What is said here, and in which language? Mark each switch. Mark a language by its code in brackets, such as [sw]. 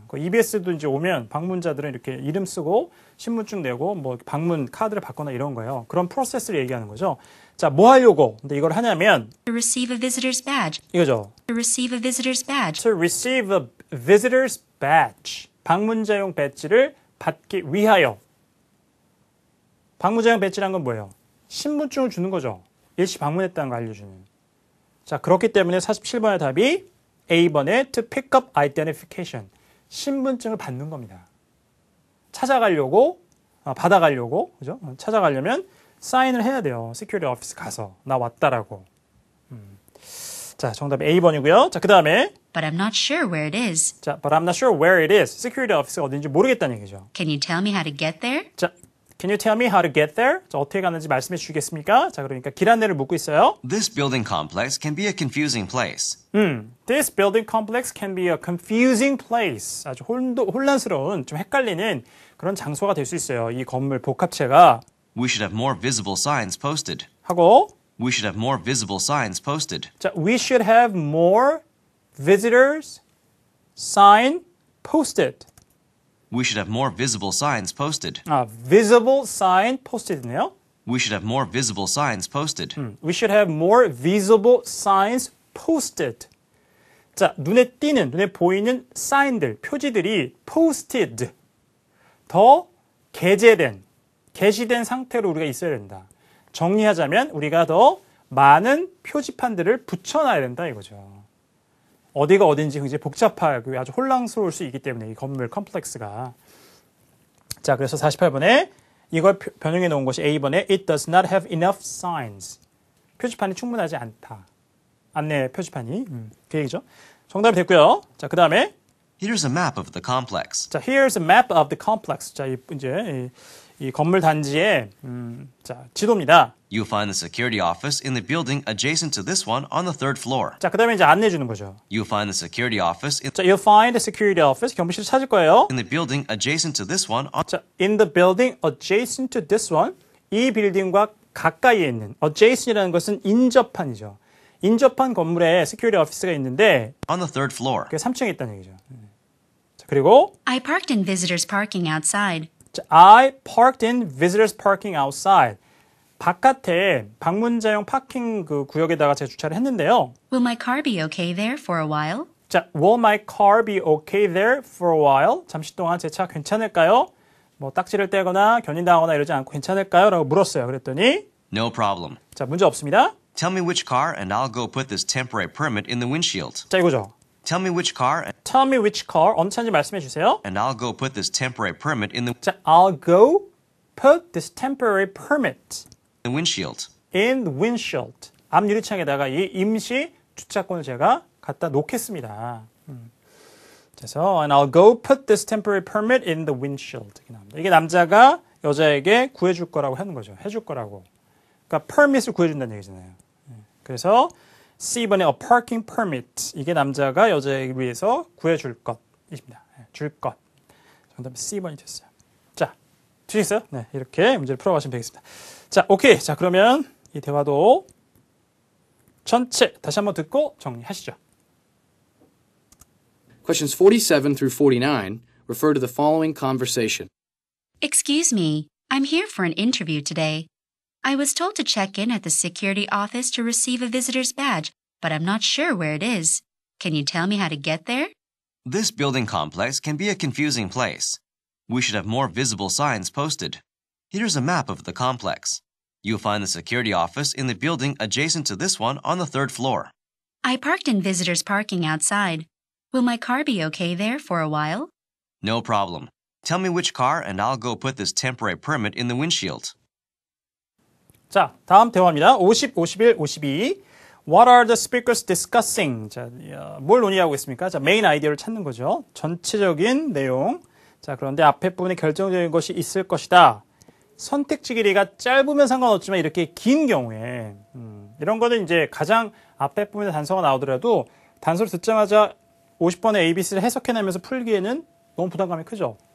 [ko] EBS도 이제 오면 방문자들은 이렇게 이름 쓰고, 신분증 내고, 뭐 방문 카드를 받거나 이런 거예요. 그런 프로세스를 얘기하는 거죠. 자, 뭐 하려고? 근데 이걸 하냐면, [en] to receive a visitor's badge. [ko] 이거죠. [en] To receive a visitor's badge. To receive a visitor's badge. [ko] 방문자용 배지를 받기 위하여. 방문자용 배지란 건 뭐예요? 신분증을 주는 거죠. 일시 방문했다는 거 알려주는. 자, 그렇기 때문에 47번의 답이 A번의 [en] to pick up identification. [ko] 신분증을 받는 겁니다. 찾아가려고, 받아가려고, 그죠? 찾아가려면 사인을 해야 돼요. Security Office 가서. 나 왔다라고. 자, 정답이 A번이고요. 자, 그 다음에. [en] But I'm not sure where it is. 자, but I'm not sure where it is. [ko] Security Office가 어딘지 모르겠다는 얘기죠. [en] Can you tell me how to get there? 자, Can you tell me how to get there? [ko] 자, 어떻게 가는지 말씀해 주시겠습니까? 자, 그러니까 길 안내를 묻고 있어요. [en] This building complex can be a confusing place. This building complex can be a confusing place. [ko] 아주 혼란스러운, 좀 헷갈리는 그런 장소가 될 수 있어요. 이 건물 복합체가. [en] We should have more visible signs posted. [ko] 하고 [en] We should have more visible signs posted. 자, we should have more visitors sign posted. We should have more visible signs posted. visible sign posted네요. We should have more visible signs posted. We should have more visible signs posted. [ko] 자, 눈에 띄는, 눈에 보이는 사인들, 표지들이 posted, 더 게시된 상태로 우리가 있어야 된다. 정리하자면 우리가 더 많은 표지판들을 붙여놔야 된다 이거죠. 어디가 어딘지 굉장히 복잡하고 아주 혼란스러울 수 있기 때문에 이 건물 컴플렉스가. 자, 그래서 48번에 이걸 변형해 놓은 것이 A번에 [en] It does not have enough signs. [ko] 표지판이 충분하지 않다. 안내 표지판이. 그 얘기죠. 정답이 됐고요. 자, 그 다음에 [en] Here's a map of the complex. 자, here's a map of the complex. [ko] 자, 이제 이 건물 단지의 자, 지도입니다. [en] You'll find the security office in the building adjacent to this one on the third floor. [ko] 자, 그 다음에 이제 안내해 주는 거죠. [en] You'll find the security office 자, you'll find the security office. [ko] 경비실을 찾을 거예요. [en] in the building adjacent to this one on 자, in the building adjacent to this one. [ko] 이 빌딩과 가까이에 있는 adjacent이라는 것은 인접한이죠. 인접한 건물에 security office가 있는데 [en] the third floor. [ko] 그게 3층에 있다는 얘기죠. 자, 그리고 [en] I parked in visitors parking outside. 자, I parked in visitors parking outside. [ko] 바깥에 방문자용 파킹 그 구역에다가 제가 주차를 했는데요. [en] Will my car be okay there for a while? 자, will my car be okay there for a while? [ko] 잠시 동안 제 차 괜찮을까요? 뭐 딱지를 떼거나 견인당하거나 이러지 않고 괜찮을까요? 라고 물었어요. 그랬더니 [en] No problem. [ko] 자, 문제 없습니다. [en] Tell me which car and I'll go put this temporary permit in the windshield. [ko] 자, 이거죠. [en] Tell me which car Tell me which car. [ko] 어느 차인지 말씀해 주세요. [en] and I'll go put this temporary permit in the 자, I'll go put this temporary permit windshield. in the windshield. [ko] 앞 유리창에다가 이 임시 주차권을 제가 갖다 놓겠습니다. [en] 그래서 and I'll go put this temporary permit in the windshield. [ko] 이게 남자가 여자에게 구해줄 거라고 하는 거죠. 해줄 거라고. 그러니까 permit을 구해준다는 얘기잖아요. 그래서 C번에 a parking permit. 이게 남자가 여자에게 위해서 구해줄 것입니다. 줄 것. 정답은 C번이 됐어요. 자, 되셨어요? 네, 이렇게 문제를 풀어가시면 되겠습니다. 자, 오케이. 자, 그러면 이 대화도 전체 다시 한번 듣고 정리하시죠. [en] Questions 47 through 49 refer to the following conversation. Excuse me, I'm here for an interview today. I was told to check in at the security office to receive a visitor's badge, but I'm not sure where it is. Can you tell me how to get there? This building complex can be a confusing place. We should have more visible signs posted. Here's a map of the complex. You'll find the security office in the building adjacent to this one on the third floor. I parked in visitors parking outside. Will my car be okay there for a while? No problem. Tell me which car and I'll go put this temporary permit in the windshield. [ko] 자, 다음 대화입니다. 50, 51, 52. [en] What are the speakers discussing? [ko] 자, 뭘 논의하고 있습니까? 자, 메인 아이디어를 찾는 거죠. 전체적인 내용. 자, 그런데 앞에 부분에 결정적인 것이 있을 것이다. 선택지 길이가 짧으면 상관없지만 이렇게 긴 경우에 이런 거는 이제 가장 앞에 부분에 단서가 나오더라도 단서를 듣자마자 50번의 ABC를 해석해내면서 풀기에는 너무 부담감이 크죠.